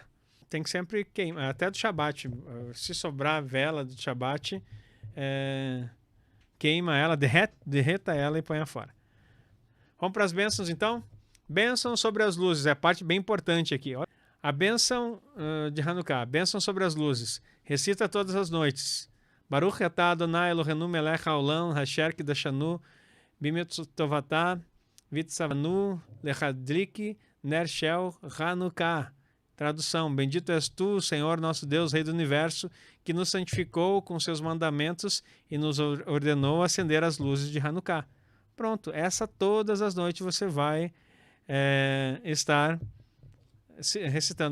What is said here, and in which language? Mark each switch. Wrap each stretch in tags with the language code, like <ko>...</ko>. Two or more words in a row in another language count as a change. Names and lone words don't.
<pt>Tem que sempre queimar, até do Shabat. Se sobrar vela do Shabat, queima ela, derreta ela e põe fora. Vamos para as bênçãos então? Bênção sobre as luzes, é a parte bem importante aqui. A bênção de Hanukkah, bênção sobre as luzes. Recita todas as noites.</pt> <he>ברוך אתה אדוני אלוהינו מלך העולם אשר קדשנו במצוותיו וצוונו להדליק נר של חנוכה.</he> <pt>Tradução: Bendito és tu, Senhor nosso Deus, Rei do Universo, que nos santificou com seus mandamentos e nos ordenou acender as luzes de Hanukkah. Pronto, essa todas as noites você vai estar recitando.</pt>